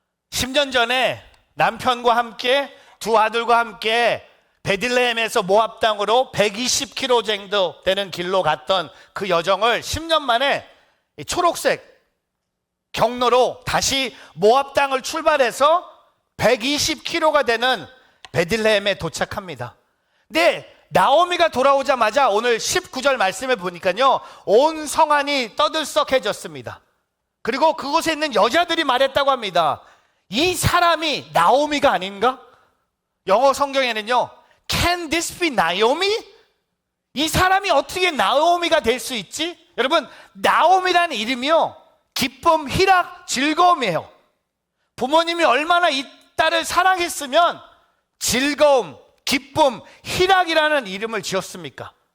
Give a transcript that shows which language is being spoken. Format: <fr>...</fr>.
<ko>10년 전에 남편과 함께 두 아들과 함께 베들레헴에서 모압 땅으로 120km 정도 되는 길로 갔던 그 여정을 10년 만에 초록색 경로로 다시 모압 땅을 출발해서 120km가 되는 베들레헴에 도착합니다. 근데 나오미가 돌아오자마자 오늘 19절 말씀을 보니까요, 온 성안이 떠들썩해졌습니다. 그리고 그곳에 있는 여자들이 말했다고 합니다. 이 사람이 나오미가 아닌가? 영어 성경에는요,</ko> <en>Can this be Naomi?</en> <ko>이 사람이 어떻게 나오미가 될 수 있지? 여러분, 나오미라는 이름이요, 기쁨, 희락, 즐거움이에요. 부모님이 얼마나 이 딸을 사랑했으면 즐거움, 기쁨, 희락이라는 이름을 지었습니까?</ko>